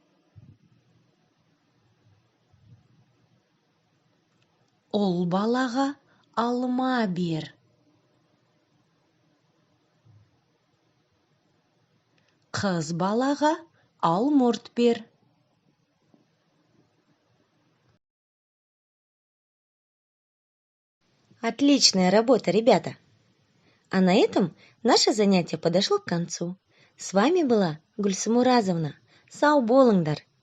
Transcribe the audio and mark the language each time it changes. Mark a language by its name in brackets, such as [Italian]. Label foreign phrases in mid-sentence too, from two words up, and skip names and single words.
[Kazakh] Ол балаға алма бер. Қыз балаға алмұрт бер. [Russian] Отличная работа, ребята! А на этом наше занятие подошло к концу. С вами была Гульсум Уразовна. [Kazakh] Сау болыңдар!